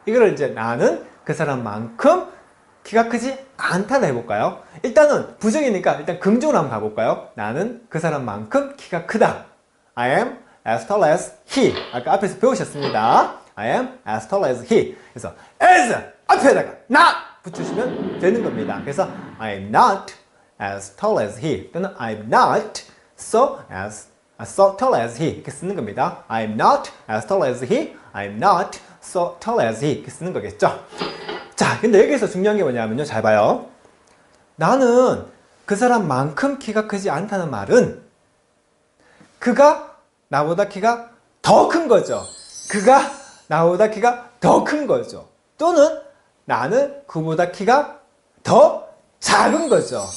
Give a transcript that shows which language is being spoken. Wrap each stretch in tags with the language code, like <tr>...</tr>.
<ko>이거를 이제 나는 그 사람만큼 키가 크지 않다를 해볼까요? 일단은 부정이니까 일단 긍정으로 한번 가볼까요? 나는 그 사람만큼 키가 크다.</ko> <en>I am as tall as he.</en> <ko>아까 앞에서 배우셨습니다.</ko> <en>I am as tall as he.</en> <ko>그래서 as 앞에다가 not 붙여주시면 되는 겁니다. 그래서</ko> <en>I am not as tall as he</en> <ko>또는</ko> <en>I am not so tall as he</en> <ko>이렇게 쓰는 겁니다.</ko> <en>I am not as tall as he. I am not so tall as he</en> <ko>이렇게 쓰는 거겠죠. 자, 근데 여기서 중요한 게 뭐냐면요, 잘 봐요. 나는 그 사람만큼 키가 크지 않다는 말은 그가 나보다 키가 더 큰 거죠. 그가 나보다 키가 더 큰 거죠. 또는 나는 그보다 키가 더 작은 거죠.</ko>